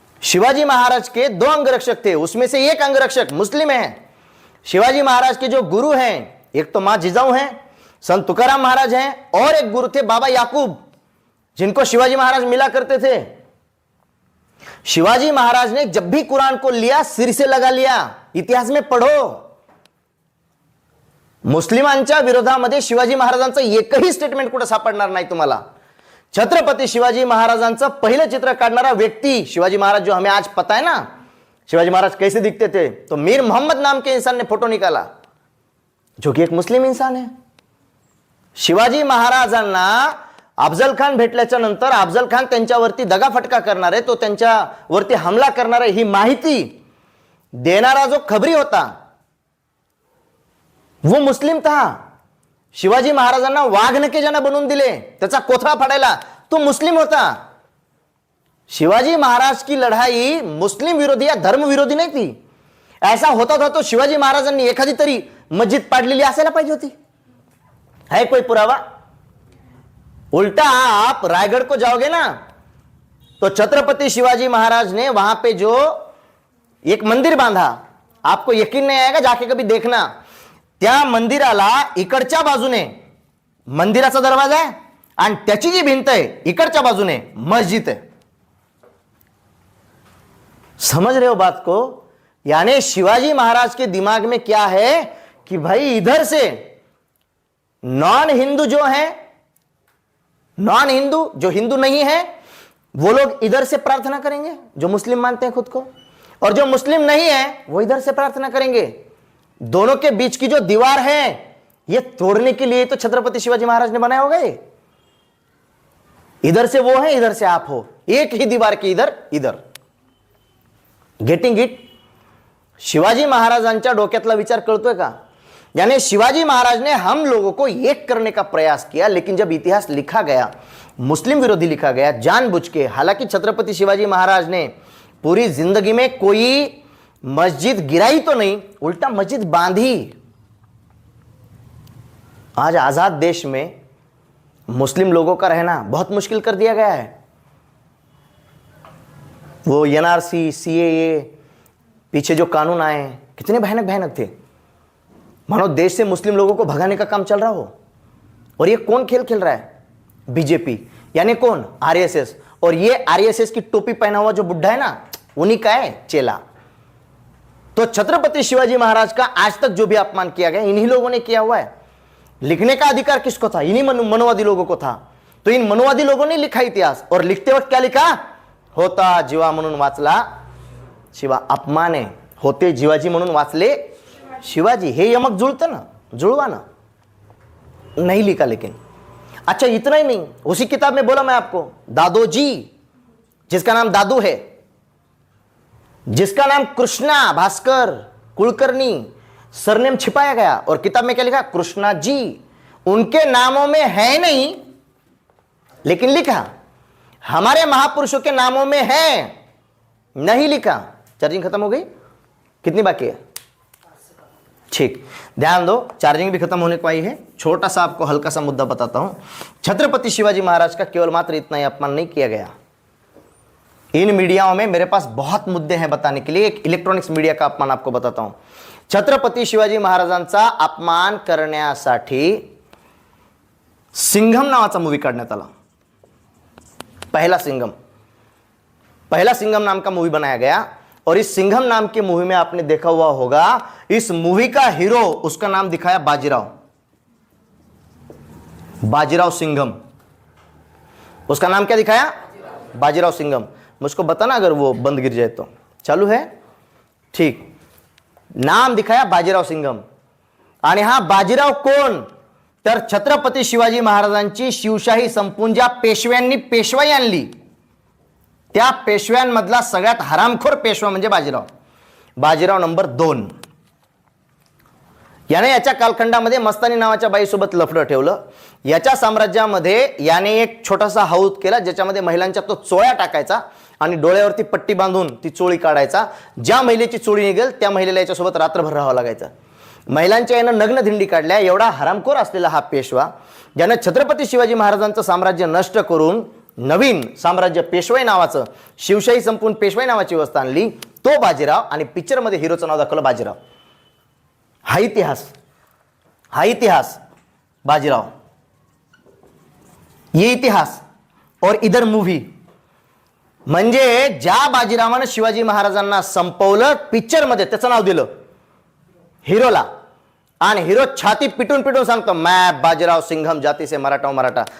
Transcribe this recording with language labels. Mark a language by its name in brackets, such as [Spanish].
[Hindi] शिवाजी महाराज के 2 अंगरक्षक थे, उसमें से एक अंगरक्षक मुस्लिम है। शिवाजी महाराज के जो गुरु हैं, एक तो मां जिजाऊ हैं, संत तुकाराम महाराज हैं, और एक गुरु थे बाबा याकूब, जिनको शिवाजी महाराज मिला करते थे। शिवाजी महाराज ने जब भी कुरान को लिया सिर से लगा लिया। इतिहास में पढ़ो, [Marathi] मुस्लिमांच्या विरोधामध्ये शिवाजी महाराजांचं एकही स्टेटमेंट कुठे सापडणार नाही तुम्हाला। छत्रपति शिवाजी महाराजांचं पहिलं चित्र काढणारा व्यक्ति [Hindi] शिवाजी महाराज, जो हमें आज पता है ना शिवाजी महाराज कैसे दिखते थे, तो मीर मोहम्मद नाम के इंसान ने फोटो निकाला, जो कि एक मुस्लिम इंसान है। [Marathi] शिवाजी महाराजांना अफजल खान भेटल्याच्या नंतर अफजल खान त्यांच्यावरती दगाफटका करणार आहे, तो त्यांच्यावरती हमला करणार आहे, ही माहिती देणारा जो खबरी होता [Hindi] वो मुस्लिम था। [Marathi] शिवाजी महाराजांना वाघनखे ज्यानं बनवून दिले, त्याचा कोथळा फाडायला, तो मुस्लिम होता। [Hindi] शिवाजी महाराज की लढाई मुस्लिम विरोधी या धर्म विरोधी नहीं थी। ऐसा होता था तो [Marathi] शिवाजी महाराजांनी एखादी तरी मस्जिद पाडलेली असायला पाहिजे होती। [Hindi] है कोई पुरावा? उल्टा आप रायगढ़ को जाओगे ना, तो छत्रपति शिवाजी महाराज ने वहां पे जो एक मंदिर बांधा, आपको यकीन नहीं आएगा, जाके कभी देखना। [Marathi] त्या मंदिराला इकडच्या बाजूने मंदिराचा दरवाजा आहे आणि त्याची जी भिंत आहे इकडच्या बाजूने मस्जिद है। [Hindi] समझ रहे हो बात को? यानी शिवाजी महाराज के दिमाग में क्या है कि भाई इधर से नॉन हिंदू जो है, नॉन हिंदू जो हिंदू नहीं है, वो लोग इधर से प्रार्थना करेंगे, जो मुस्लिम मानते हैं खुद को, और जो मुस्लिम नहीं है वो इधर से प्रार्थना करेंगे। दोनों के बीच की जो दीवार है ये तोड़ने के लिए तो छत्रपति शिवाजी महाराज ने बनाया होगा। ये इधर से वो है, इधर से आप हो, एक ही दीवार के इधर इधर। [English] Getting it? [Marathi] शिवाजी महाराजांच्या डोक्यातला विचार कळतोय का? [Hindi] यानी शिवाजी महाराज ने हम लोगों को एक करने का प्रयास किया, लेकिन जब इतिहास लिखा गया, मुस्लिम विरोधी लिखा गया जानबूझ के। हालांकि छत्रपति शिवाजी महाराज ने पूरी जिंदगी में कोई मस्जिद गिराई तो नहीं, उल्टा मस्जिद बांधी। आज आजाद देश में मुस्लिम लोगों का रहना बहुत मुश्किल कर दिया गया है। वो एनआरसी, सीएए, पीछे जो कानून आए कितने भयानक भयानक थे, मानो देश से मुस्लिम लोगों को भगाने का काम चल रहा हो। और ये कौन खेल खेल रहा है? बीजेपी, यानी कौन? आरएसएस। और ये आरएसएस की टोपी पहना हुआ जो बुढ़ा है ना, उन्हीं का है चेला। तो छत्रपति शिवाजी महाराज का आज तक जो भी अपमान किया गया इन्हीं लोगों ने किया हुआ है। लिखने का अधिकार किसको था? इन्हीं मनोवादी लोगों को था। तो इन मनोवादी लोगों ने लिखा इतिहास, और लिखते वक्त क्या लिखा? [Marathi] होता जीवा म्हणून वाचला शिवा, अपमान आहे, होते जीवाजी म्हणून वाचले शिवाजी। हे यमक जुळतं ना, जुळवा ना। [Hindi] नहीं लिखा लेकिन। अच्छा इतना ही नहीं, उसी किताब में बोला मैं आपको, दादोजी, जिसका नाम दादू है, जिसका नाम कृष्णा भास्कर कुलकर्णी, सरनेम छिपाया गया, और किताब में क्या लिखा? कृष्णा जी। उनके नामों में है नहीं, लेकिन लिखा। हमारे महापुरुषों के नामों में है, नहीं लिखा। चार्जिंग खत्म हो गई? कितनी बाकी है? ठीक, ध्यान दो, चार्जिंग भी खत्म होने को आई है। छोटा सा आपको हल्का सा मुद्दा बताता हूं। छत्रपति शिवाजी महाराज का केवल मात्र इतना ही अपमान नहीं किया गया। इन मीडियाओं में मेरे पास बहुत मुद्दे हैं बताने के लिए। एक इलेक्ट्रॉनिक्स मीडिया का अपमान आपको बताता हूं। [Marathi] छत्रपति शिवाजी महाराजांचा अपमान करण्यासाठी सिंघम नावाचा मूवी काढण्यात आला। [Hindi] पहला सिंघम नाम का मूवी बनाया गया, और इस सिंघम नाम के मूवी में आपने देखा हुआ होगा, इस मूवी का हीरो, उसका नाम दिखाया बाजीराव। बाजीराव सिंघम, उसका नाम क्या दिखाया? बाजीराव सिंघम। मुझको बताना अगर वो बंद गिर जाए तो। चालू है? ठीक, नाम दिखाया बाजीराव सिंघम। [Marathi] आणि हा बाजीराव कोण? तर छत्रपती शिवाजी महाराजांची शिवशाही संपून ज्या पेशव्यांनी पेशवाई आणली त्या पेशव्यांमधला सगळ्यात हरामखोर पेशवा म्हणजे बाजीराव, बाजीराव नंबर 2। याने याच्या कालखंडामध्ये मस्तानी नावाच्या बाईसोबत लफडं ठेवलं। याच्या साम्राज्यामध्ये याने एक छोटासा हौद केला ज्याच्यामध्ये महिलांच्या तो चोळ्या टाकायचा आणि डोळ्यावरती पट्टी बांधून ती चोळी काढायचा। ज्या महिलेची चोळी निघेल त्या महिलेला याच्यासोबत रात्रभर राहावं लागायचं। महिलांच्या यानं नग्न धिंडी काढल्या। एवढा हरामखोर असलेला हा पेशवा ज्यानं छत्रपती शिवाजी महाराजांचं साम्राज्य नष्ट करून नवीन साम्राज्य पेशवाई नावाचं, शिवशाही संपून पेशवाई नावाची व्यवस्था आणली, तो बाजीराव। आणि पिक्चरमध्ये हिरोचं नाव दाखवलं बाजीराव। हा इतिहास, हा इतिहास बाजीराव, [Hindi] ये इतिहास और इधर मूवी। [Marathi] म्हणजे ज्या बाजीरावानं शिवाजी महाराजांना संपवलं पिक्चरमध्ये त्याचं नाव दिलं हिरोला, आणि हिरो छाती पिटून पिटून सांगतो [Hindi] मैं बाजीराव सिंघम जाति से मराठा हूं मराठा।